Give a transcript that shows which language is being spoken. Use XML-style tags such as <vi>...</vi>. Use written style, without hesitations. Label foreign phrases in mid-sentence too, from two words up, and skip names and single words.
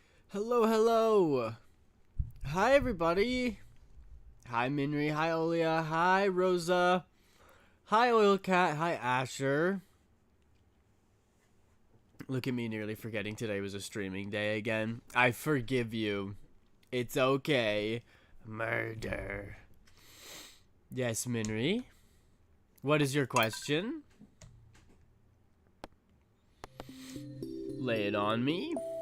<en>Hello, hello. Hi, everybody. Hi, Minri. Hi, Olia. Hi, Rosa. Hi, Oilcat. Hi, Asher. Look at me nearly forgetting today was a streaming day again. I forgive you. It's okay. Murder. Yes, Minri. What is your question? Lay it on me.</en>